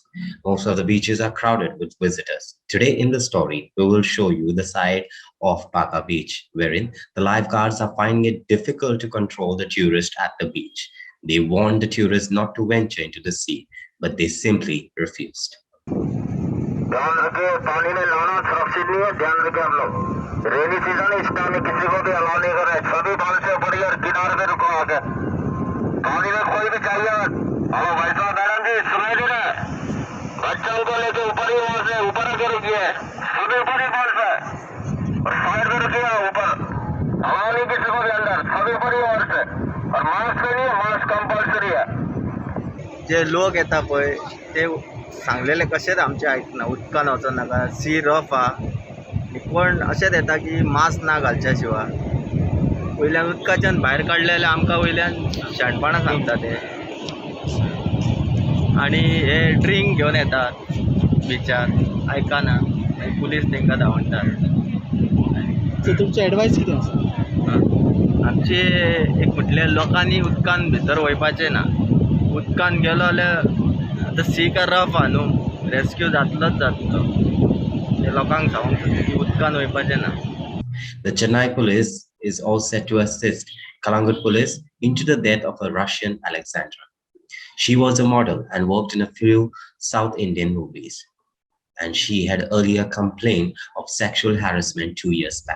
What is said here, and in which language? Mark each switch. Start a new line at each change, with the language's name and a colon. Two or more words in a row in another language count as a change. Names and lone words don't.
English: Most of the beaches are crowded with visitors. Today in the story, we will show you the side of Paka Beach, wherein the lifeguards are finding it difficult to control the tourists at the beach. They warned the tourists not to venture into the sea, but they simply refused.
Hindi: ध्यान रखिए, पानी में नहाना सुरक्षित नहीं है, ध्यान रखिए आप लोग।
English: rainy season
Hindi: इस टाइम में किसी को भी अलाउ नहीं कर रहे, सभी बाल से ऊपर और किनारे पे रुको आके। पानी में कोई भी चाहिए, हेलो भाई साहब, मैडम जी सुनाई दे रहा है? बच्चों को लेके ऊपर ही वहां से ऊपर आके रुकिए, सभी ऊपर ही बाल से और साइड में रुकिए, ऊपर अलाउ नहीं किसी को भी अंदर, सभी ऊपर ही वहां से। और मास्क नहीं है,
English: mask compulsory
Hindi: है।
Konkani: जे लोक येता पळय ते सांगलेले कशेंच आमचे आयकना, उदकान वचों नाका,
English: sea rough
Konkani: हा, पण अशेंच येता की मास्क ना घालच्या शिवाय वयल्यान उदकाच्यान भायर काडले जाल्यार आमकां वयल्यान शाणपणां सांगता ते, आनी हे ड्रिंक घेवन येतात बिचार, आयकना, पुलीस तांकां धांवतात. तुमची एडवायस कितें आसा? आमची एक म्हटल्यार लोकांनी उदकान भितर वयपाचें ना. उदकान गेलो जाल्यार आतां सी का रफ हा न्हू, रेस्क्यू जातलोच जातलो. हे लोकांक सांगूंक सोदता की उदकान वयपाचें ना.
English: The Chennai police is all set to assist Kalangut police into the death of a Russian Alexandra. She was a model and worked in a few South Indian movies, and she had earlier complained of sexual harassment 2 years back.